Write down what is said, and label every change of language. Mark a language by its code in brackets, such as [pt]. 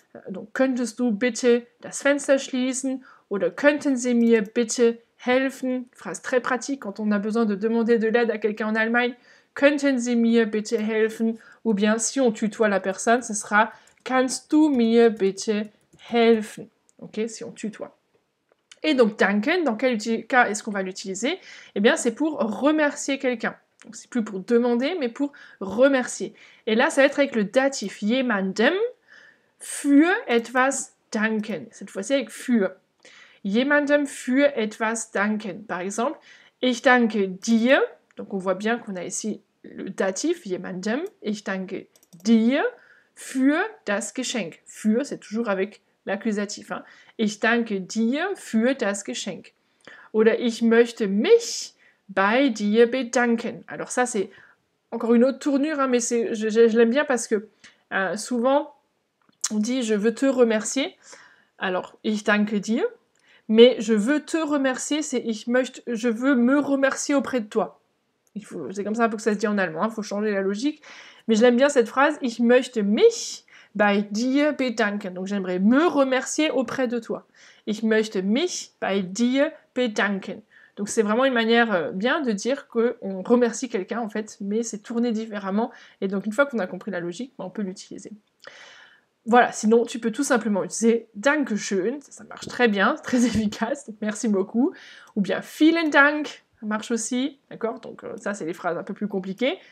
[fr] Donc [de] könntest du bitte das Fenster schließen oder könnten Sie mir bitte helfen, [fr] phrase très pratique quand on a besoin de demander de l'aide à quelqu'un en Allemagne, [de] könnten Sie mir bitte helfen, [fr] ou bien si on tutoie la personne, ce sera [de] kannst du mir bitte helfen, [fr] ok, si on tutoie. Et donc danken, dans quel cas est-ce qu'on va l'utiliser? Eh bien c'est pour remercier quelqu'un. Donc c'est plus pour demander, mais pour remercier. Et là, ça va être avec le datif [de] jemandem für etwas danken. [fr] Cette fois-ci avec für. [de] Jemandem für etwas danken. [fr] Par exemple, [de] ich danke dir. [fr] Donc on voit bien qu'on a ici le datif, jemandem. [de] Ich danke dir für das Geschenk. [fr] Für, c'est toujours avec l'accusatif. [de] Ich danke dir für das Geschenk. Oder ich möchte mich bei dir bedanken. [fr] Alors ça, c'est encore une autre tournure, mais je l'aime bien parce que souvent, on dit « je veux te remercier ». Alors, [de] ich danke dir. [fr] Mais je veux te remercier, c'est je veux me remercier auprès de toi. C'est comme ça que ça se dit en allemand, il faut changer la logique. Mais je l'aime bien cette phrase, [de] ich möchte mich bei dir bedanken. [fr] Donc j'aimerais me remercier auprès de toi. [de] Ich möchte mich bei dir bedanken. [fr] Donc c'est vraiment une manière bien de dire qu'on remercie quelqu'un en fait, mais c'est tourné différemment. Et donc une fois qu'on a compris la logique, on peut l'utiliser. Voilà, sinon tu peux tout simplement utiliser Dankeschön, ça marche très bien, très efficace, donc merci beaucoup. Ou bien Vielen Dank, ça marche aussi, d'accord? Donc ça c'est les phrases un peu plus compliquées.